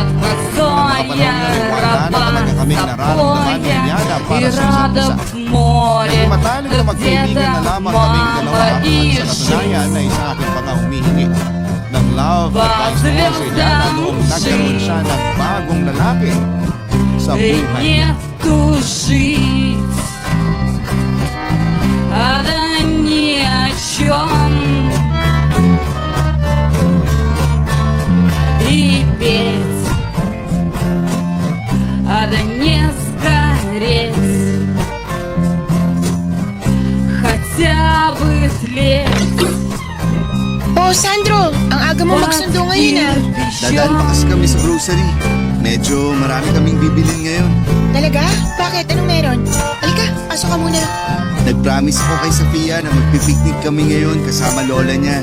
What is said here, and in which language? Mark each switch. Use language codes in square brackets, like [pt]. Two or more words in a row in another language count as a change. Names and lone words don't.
[tl] Nakapanong na rin wala na talaga kaming nararamdaman ni Iliana para sa isa't isa. Naging matalim na magkaibigan na lamang kaming dalawa at sa katunayan ay sa akin pa nga humihingi ng [en] love advice [tl] ko sa Iliana noong nagkaroon siya ng bagong lalaki sa buhay niya. [ru] Да ни о чем и петь, да не сгореть, хотя бы тлеть. [tl] Oh, Sandro, ang aga mo magsundo ngayon ah. Dadaan pa kasi kami sa grocery. Medyo marami kaming bibilin ngayon. Talaga? Bakit? Anong meron? Halika, pasok ka muna. Nag-promise ako kay Sophia na magpipiknik kami ngayon kasama lola niya.